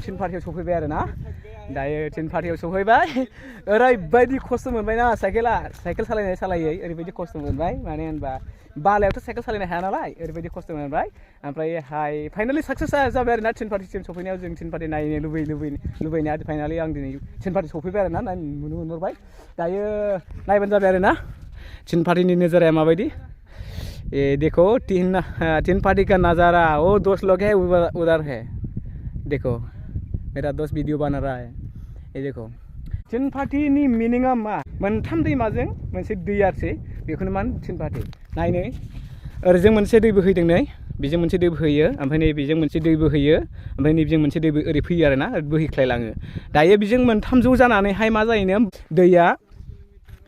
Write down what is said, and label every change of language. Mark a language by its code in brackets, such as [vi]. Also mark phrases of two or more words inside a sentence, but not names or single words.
[brx] टिन पार्टियाव सफैबाय आरोना दायो टिन पार्टियाव सफैबाय ओरैबायदि खस्थ' मोनबायना साइकेल सालायै ओरैबायदि खस्थ' मोनबाय मानो होनबा बालायावथ' साइकेल सालायनो हाया नालाय ओरैबायदि खस्थ' मोनबाय ओमफ्रायहाय फाइनालि साक्सेस जाबाय आरोना टिन पार्टिसिम सफैनायाव जों टिन पार्टि नायनो लुबैनाया फाइनालि आं दिनै टिन पार्टि सफैबाय आरोना नुनो मोनहरबाय दायो नायबानो जाबाय आरोना टिन पार्टिनि नोजोराया माबायदि [hi] ये देखो तीन पार्टी का नज़ारा वो 2 लोग है उधर है देखो मेरा दोस्त वीडियो बना रहा है ये देखो [brx] टिन पार्टी नि मीनिंगा मा मोनथाम दैमाजों मोनसे दै आरोसै बेखौनो मान टिन पार्टी नायनो ओरैजों मोनसे दै बोहैदों नै बेजों मोनसे दै बोहैयो ओमफ्राय नै बेजों मोनसे दै बोहैयो ओमफ्राय नैबेजों मोनसे दै ओरै फैयो आरोना बोहैख्लायलाङो दायो बेजों मोनथाम ज' जानानैहाय मा जायोनो दैया